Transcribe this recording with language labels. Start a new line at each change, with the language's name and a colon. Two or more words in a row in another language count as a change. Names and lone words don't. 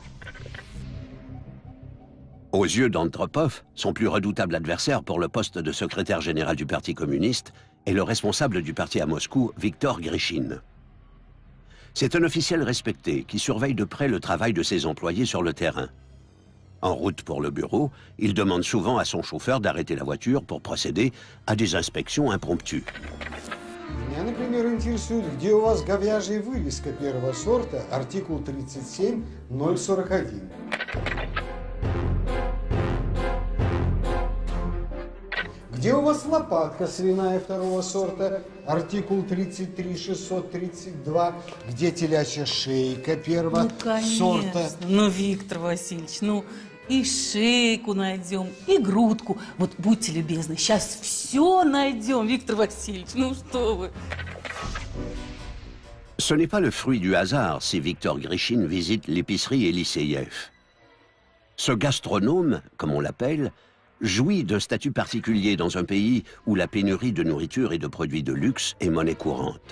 French: Aux yeux d'Andropov, son plus redoutable adversaire pour le poste de secrétaire général du Parti communiste est le responsable du parti à Moscou, Viktor Grishine. C'est un officiel respecté qui surveille de près le travail de ses employés sur le terrain. En route pour le bureau, il demande souvent à son chauffeur d'arrêter la voiture pour procéder à des inspections impromptues.
Russian: Меня, например, интересует, где у вас говяжья вывеска первого сорта, артикул 37-041. Где у вас лопатка свиная второго сорта, артикул 33-632, где телячья шейка первого сорта? Ну, Виктор Васильевич, ну и шейку найдем, и грудку. Вот будьте любезны, сейчас все найдем, Виктор Васильевич, ну что вы.
French: Ce n'est pas le fruit du hasard si Viktor Grishine visite l'épicerie Eliseyev. Ce gastronome, comme on l'appelle, jouit d'un statut particulier dans un pays où la pénurie de nourriture et de produits de luxe est monnaie courante.